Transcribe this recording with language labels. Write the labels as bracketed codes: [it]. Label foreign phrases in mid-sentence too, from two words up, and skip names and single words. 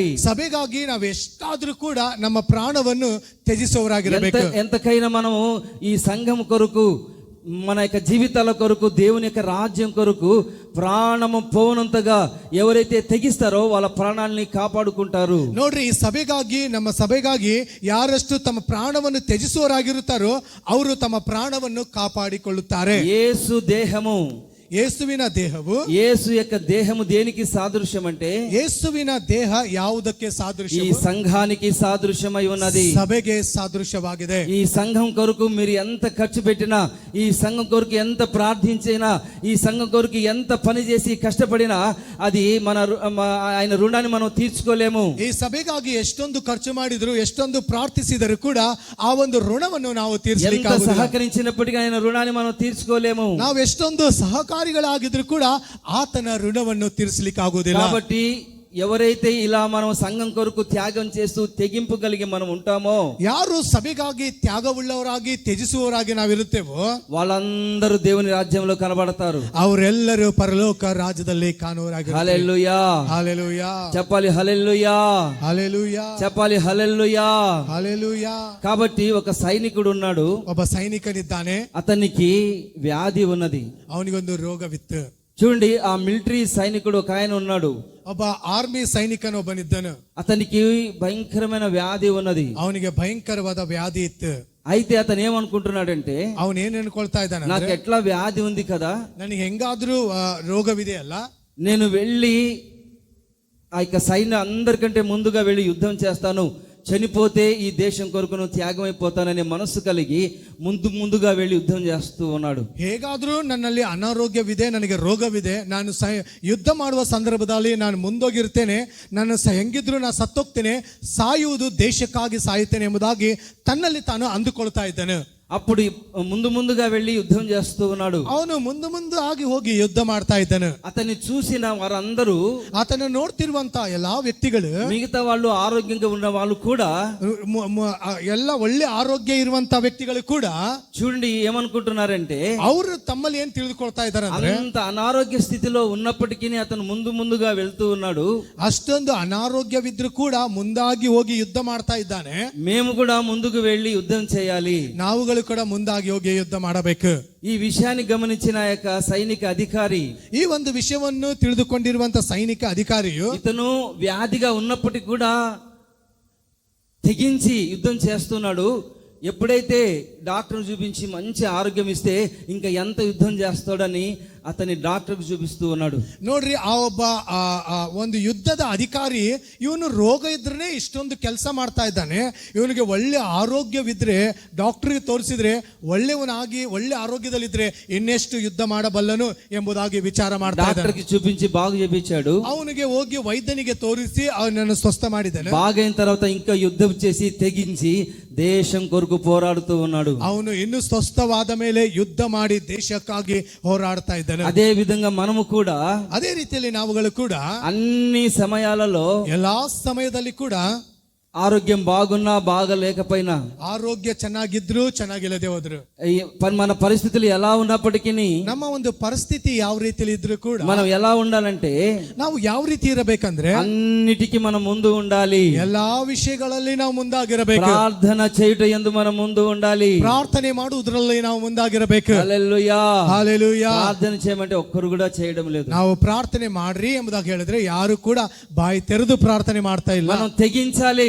[kn] ಸಭೆಗಾಗಿ ನಾವು ಎಷ್ಟಾದ್ರೂ ಕೂಡ ನಮ್ಮ ಪ್ರಾಣವನ್ನು ತ್ಯಜಿಸುವವರಾಗಿರಬೇಕು. [te] ఎంతకైనా మనము ఈ సంఘం కొరకు, మన యొక్క జీవితాల కొరకు, దేవుని యొక్క రాజ్యం కొరకు ప్రాణము పోవనంతగా ఎవరైతే తెగిస్తారో వాళ్ళ ప్రాణాలని కాపాడుకుంటారు. [kn] ನೋಡ್ರಿ, ಈ ಸಭೆಗಾಗಿ, ನಮ್ಮ ಸಭೆಗಾಗಿ ಯಾರಷ್ಟು ತಮ್ಮ ಪ್ರಾಣವನ್ನು ತ್ಯಜಿಸುವವರಾಗಿರುತ್ತಾರೋ ಅವರು ತಮ್ಮ ಪ್ರಾಣವನ್ನು ಕಾಪಾಡಿಕೊಳ್ಳುತ್ತಾರೆ. [te] యేసు దేహము, [kn] ಯೇಸುವಿನ ದೇಹವು, [te] యేసు యొక్క దేహము దేనికి సాదృశ్యం అంటే, [kn] ಯೇಸುವಿನ ದೇಹ ಯಾವುದಕ್ಕೆ [te] ఈ [kn] ಸಾದೃಶ್ಯ? [te] సంఘానికి సాదృశ్యమై ఉన్నది. [kn] ಸಭೆಗೆ ಸಾದೃಶ್ಯವಾಗಿದೆ. [te] ఈ సంఘం కొరకు మీరు ఎంత ఖర్చు పెట్టినా, ఈ సంఘం కొరకు ఎంత ప్రార్థించినా, ఈ సంఘం కొరకు ఎంత పని చేసి కష్టపడినా అది ఆయన రుణాన్ని మనం తీర్చుకోలేము. [kn] ಈ ಸಭೆಗಾಗಿ ಎಷ್ಟೊಂದು ಖರ್ಚು ಮಾಡಿದ್ರು, ಎಷ್ಟೊಂದು ಪ್ರಾರ್ಥಿಸಿದರೂ ಕೂಡ ಆ ಒಂದು ಋಣವನ್ನು ನಾವು [te] ఎంత [kn] ತೀರಿಸಲಿಕ್ಕಾಗುವುದಿಲ್ಲ. [te] సహకరించినప్పటికీ ఆయన రుణాన్ని మనం తీర్చుకోలేము. [kn] ನಾವು ಎಷ್ಟೊಂದು ಸಹಕಾರಿಗಳಾಗಿದ್ರು ಕೂಡ ಆತನ ಋಣವನ್ನು ತೀರಿಸಲಿಕ್ಕಾಗುವುದಿಲ್ಲ. [te] కాబట్టి ఎవరైతే ఇలా మనం సంఘం కొరకు త్యాగం చేస్తూ తెగింపు కలిగి మనం ఉంటామో, [kn] ಯಾರು ಸಭೆಗಾಗಿ ತ್ಯಾಗವುಳ್ಳವರಾಗಿ ತ್ಯಜಿಸುವವರಾಗಿ ನಾವಿರುತ್ತೇವೋ [te] వాళ్ళందరూ దేవుని రాజ్యంలో కనబడతారు. [kn] ಅವರೆಲ್ಲರೂ ಪರಲೋಕ ರಾಜ್ಯದಲ್ಲಿ ಕಾಣುವರಾಗಿರುತ್ತಾರೆ. [te] హల్లెలూయా. హల్లెలూయా. చెప్పాలి హల్లెలూయా. హల్లెలూయా. చెప్పాలి హల్లెలూయా. హల్లెలూయా. కాబట్టి ఒక సైనికుడు ఉన్నాడు. [kn] ಒಬ್ಬ ಸೈನಿಕನಿದ್ದಾನೆ. [te] అతనికి వ్యాధి ఉన్నది. [kn] ಅವನಿಗೊಂದು ರೋಗವಿತ್ತು. [te] చూడండి, ఆ మిలిటరీ సైనికుడు ఒక ఆయన ఉన్నాడు. [kn] ಒಬ್ಬ ಆರ್ಮಿ ಸೈನಿಕನೊಬ್ಬನಿದ್ದನು. [te] అతనికి భయంకరమైన వ్యాధి ఉన్నది. [kn] ಅವನಿಗೆ ಭಯಂಕರವಾದ ವ್ಯಾಧಿ ಇತ್ತು. [te] అయితే అతను ఏమనుకుంటున్నాడంటే, [kn] ಅವನೇನ್ ಅನ್ಕೊಳ್ತಾ ಇದ್ದಾನೆ, [te] నాకు ఎట్లా వ్యాధి ఉంది కదా, [kn] ನನಗೆ ಹೆಂಗಾದ್ರೂ ರೋಗವಿದೆ ಅಲ್ಲ, [te] నేను వెళ్ళి ఆ యొక్క సైన్యం అందరికంటే ముందుగా వెళ్ళి యుద్ధం చేస్తాను, చనిపోతే ఈ దేశం కొరకు త్యాగమైపోతాననే మనస్సు కలిగి ముందుగా వెళ్ళి యుద్ధం చేస్తూ ఉన్నాడు. [kn] ಹೇಗಾದ್ರೂ ನನ್ನಲ್ಲಿ ಅನಾರೋಗ್ಯವಿದೆ, ನನಗೆ ರೋಗವಿದೆ, ನಾನು ಯುದ್ಧ ಮಾಡುವ ಸಂದರ್ಭದಲ್ಲಿ ನಾನು ಮುಂದೋಗಿರ್ತೇನೆ, ನಾನು ಹೆಂಗಿದ್ರು ನಾನು ಸತ್ತೋಗ್ತೇನೆ, ಸಾಯುವುದು ದೇಶಕ್ಕಾಗಿ ಸಾಯುತ್ತೇನೆ ಎಂಬುದಾಗಿ ತನ್ನಲ್ಲಿ ತಾನು ಅಂದುಕೊಳ್ತಾ ಇದ್ದಾನೆ. [te] అప్పుడు ముందుగా వెళ్ళి యుద్ధం చేస్తూ ఉన్నాడు. [kn] ಅವನು ಮುಂದೆ ಆಗಿ ಹೋಗಿ ಯುದ್ಧ ಮಾಡ್ತಾ ಇದ್ದಾನೆ. [te] అతన్ని చూసిన వారందరూ, [kn] ಆತನ ನೋಡ್ತಿರುವಂತ ಎಲ್ಲಾ ವ್ಯಕ್ತಿಗಳು, [te] మిగతా వాళ్ళు ఆరోగ్యంగా ఉన్న వాళ్ళు కూడా, [kn] ಎಲ್ಲ ಒಳ್ಳೆ ಆರೋಗ್ಯ ಇರುವಂತ ವ್ಯಕ್ತಿಗಳು ಕೂಡ [te] చూడండి ఏమనుకుంటున్నారంటే, [kn] ಅವರು ತಮ್ಮಲ್ಲಿ ಏನ್ ತಿಳಿದುಕೊಳ್ತಾ ಇದ್ದಾರೆ ಅಂದ್ರೆ, [te] అంత అనారోగ్య స్థితిలో ఉన్నప్పటికీ అతను ముందుగా వెళ్తూ ఉన్నాడు. [kn] ಅಷ್ಟೊಂದು ಅನಾರೋಗ್ಯವಿದ್ರು ಕೂಡ ಮುಂದಾಗಿ ಹೋಗಿ ಯುದ್ಧ ಮಾಡ್ತಾ ಇದ್ದಾನೆ. [te] మేము కూడా ముందుకు వెళ్ళి యుద్ధం చేయాలి, [kn] ನಾವುಗಳು ಕೂಡ ಮುಂದಾಗಿ ಹೋಗಿ ಯುದ್ಧ ಮಾಡಬೇಕು. [te] ఈ విషయాన్ని గమనించిన ఆ యొక్క సైనిక అధికారి, [kn] ಈ ಒಂದು ವಿಷಯವನ್ನು ತಿಳಿದುಕೊಂಡಿರುವಂತ ಸೈನಿಕ ಅಧಿಕಾರಿಯು, [te] ఇతను వ్యాధిగా ఉన్నప్పటికీ కూడా తెగించి యుద్ధం చేస్తున్నాడు. ఎప్పుడైతే డాక్టర్ చూపించి మంచి ఆరోగ్యం ఇస్తే ఇంకా ఎంత యుద్ధం చేస్తాడని అతని డాక్టర్కి చూపిస్తూ ఉన్నాడు. [kn] ನೋಡ್ರಿ ಆ ಒಬ್ಬ ಒಂದು ಯುದ್ಧದ ಅಧಿಕಾರಿ ಇವನು ರೋಗ ಇದ್ರೆ ಇಷ್ಟೊಂದು ಕೆಲಸ ಮಾಡ್ತಾ ಇದ್ದಾನೆ, ಇವನಿಗೆ ಒಳ್ಳೆ ಆರೋಗ್ಯವಿದ್ರೆ ಡಾಕ್ಟರ್ಗೆ ತೋರಿಸಿದ್ರೆ ಒಳ್ಳೆಯವನಾಗಿ ಒಳ್ಳೆ ಆರೋಗ್ಯದಲ್ಲಿದ್ರೆ ಇನ್ನೆಷ್ಟು ಯುದ್ಧ ಮಾಡಬಲ್ಲನು ಎಂಬುದಾಗಿ ವಿಚಾರ ಮಾಡ್ತಾ ಇದ್ದಾನೆ. [te] డాక్టర్కి చూపించి బాగు చేపించాడు. [kn] ಅವನಿಗೆ ಹೋಗಿ ವೈದ್ಯನಿಗೆ ತೋರಿಸಿ ಅವನನ್ನು ಸ್ವಸ್ಥ ಮಾಡಿದ್ದಾನೆ. [te] బాగైన తర్వాత ఇంకా యుద్ధం చేసి తెగించి దేశం కొరకు పోరాడుతూ ఉన్నాడు. [kn] ಅವನು ಇನ್ನು ಸ್ವಸ್ಥವಾದ ಮೇಲೆ ಯುದ್ಧ ಮಾಡಿ ದೇಶಕ್ಕಾಗಿ ಹೋರಾಡ್ತಾ ಇದ್ದಾನೆ. [te] అదే విధంగా మనము కూడా [kn] ಅದೇ ರೀತಿಯಲ್ಲಿ ನಾವುಗಳು ಕೂಡ [te] అన్ని సమయాలలో [kn] ಎಲ್ಲಾ ಸಮಯದಲ್ಲಿ ಕೂಡ [te] ఆరోగ్యం బాగున్నా బాగలేకపోయినా, [kn] ಆರೋಗ್ಯ ಚೆನ್ನಾಗಿದ್ರು ಚೆನ್ನಾಗಿಲ್ಲದೆ ಹೋದ್ರು, [te] మన పరిస్థితులు ఎలా ఉన్నప్పటికీ [kn] ನಮ್ಮ ಒಂದು ಪರಿಸ್ಥಿತಿ ಯಾವ ರೀತಿಯಲ್ಲಿ ಇದ್ರು ಕೂಡ [te] మనం ఎలా ఉండాలంటే [kn] ನಾವು ಯಾವ ರೀತಿ ಇರಬೇಕಂದ್ರೆ [te] అన్నిటికీ మనం ముందు ఉండాలి. [kn] ಎಲ್ಲಾ ವಿಷಯಗಳಲ್ಲಿ ನಾವು ಮುಂದಾಗಿರಬೇಕು. [te] ప్రార్థన చేయుట యందు మనం ముందు ఉండాలి. [kn] ಪ್ರಾರ್ಥನೆ ಮಾಡುವುದರಲ್ಲಿ ನಾವು ಮುಂದಾಗಿರಬೇಕು. [te] హల్లెలూయా. [kn] ಹಲ್ಲೆಲೂಯಾ. [te] ప్రార్థన చేయమంటే ఒక్కరు కూడా చేయడం లేదు. [kn] ನಾವು ಪ್ರಾರ್ಥನೆ ಮಾಡ್ರಿ ಎಂಬುದಾಗಿ ಹೇಳಿದ್ರೆ ಯಾರು ಕೂಡ ಬಾಯಿ ತೆರೆದು ಪ್ರಾರ್ಥನೆ ಮಾಡ್ತಾ ಇಲ್ಲ. [te] మనం తెగించాలి.